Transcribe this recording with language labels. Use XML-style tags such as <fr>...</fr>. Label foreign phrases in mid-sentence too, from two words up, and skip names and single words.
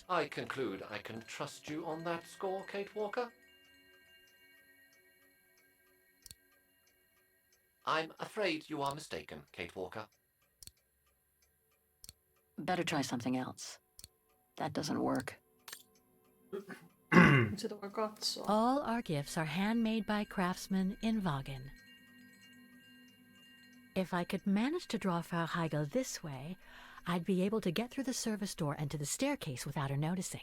<en>I conclude I can trust you on that score, Kate Walker? I'm afraid you are mistaken, Kate Walker. Better try something else. That doesn't work.</en> <fi>Sitä voi katsoa.</fi> <en>All our gifts are handmade by craftsmen in Wagen. If I could manage to draw Frau Heigl this way, I'd be able to get through the service door and to the staircase without her noticing.</en>